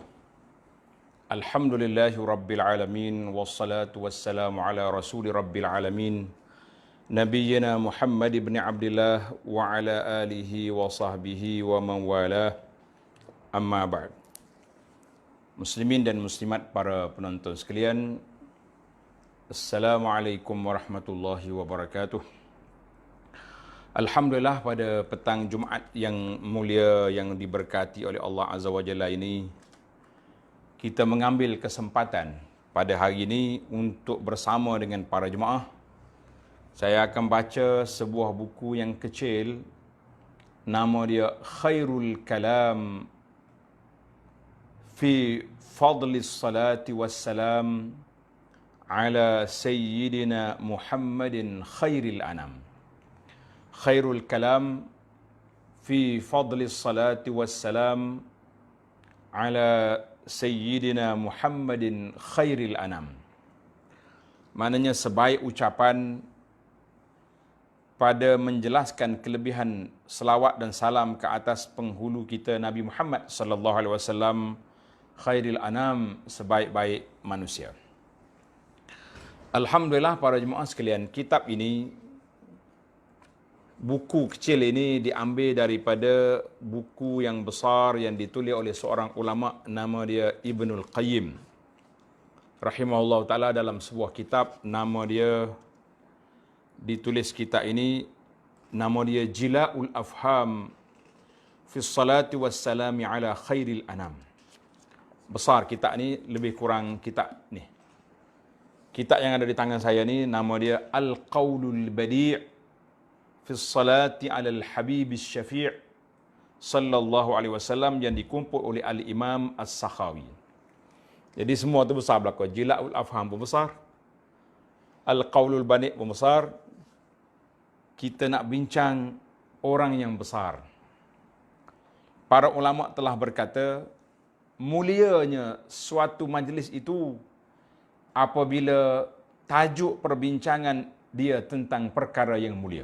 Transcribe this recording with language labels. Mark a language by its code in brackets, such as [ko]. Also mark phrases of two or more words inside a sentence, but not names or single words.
[ar] الحمد لله رب العالمين والصلاة والسلام على رسول رب العالمين نبينا محمد بن عبد الله وعلى آله وصحبه ومن والاه. أما بعد. [ms] Muslimin dan muslimat, para penonton sekalian, [ar] السلام عليكم ورحمة الله وبركاته. [ms] Alhamdulillah, pada petang Jumaat yang mulia, yang diberkati oleh Allah [ar] عز وجل [ms] ini, kita mengambil kesempatan pada hari ini untuk bersama dengan para jemaah. Saya akan baca sebuah buku yang kecil, nama dia Khairul Kalam fi Fadli Salati Wassalam ala Sayyidina Muhammadin Khairil Anam. Khairul Kalam fi Fadli Salati Wassalam ala Sayyidina Muhammadin Khairil Anam. Maknanya sebaik ucapan pada menjelaskan kelebihan selawat dan salam ke atas penghulu kita Nabi Muhammad [ar] صلى الله عليه وسلم, [ms] Khairil Anam, sebaik-baik manusia. Alhamdulillah, para jemaah sekalian, kitab ini, buku kecil ini diambil daripada buku yang besar yang ditulis oleh seorang ulama, nama dia Ibnul Qayyim [ar] رحمه الله تعالى. [ms] Dalam sebuah kitab, nama dia, ditulis kitab ini, nama dia Jila'ul Afham fi Salati Wassalami ala Khairil Anam. Besar kitab ni, lebih kurang kitab ni. Kitab yang ada di tangan saya ni, nama dia Al-Qawlul Badi' fi Salati ala Al-Habib Syafi' [ar] صلى الله عليه وسلم, [ms] yang dikumpul oleh Al-Imam As-Sakhawi. Jadi semua tu besar belaka. Jila'ul Afham pun besar, Al-Qawlul Badi' pun besar. Kita nak bincang orang yang besar. Para ulama telah berkata, mulianya suatu majlis itu apabila tajuk perbincangan dia tentang perkara yang mulia.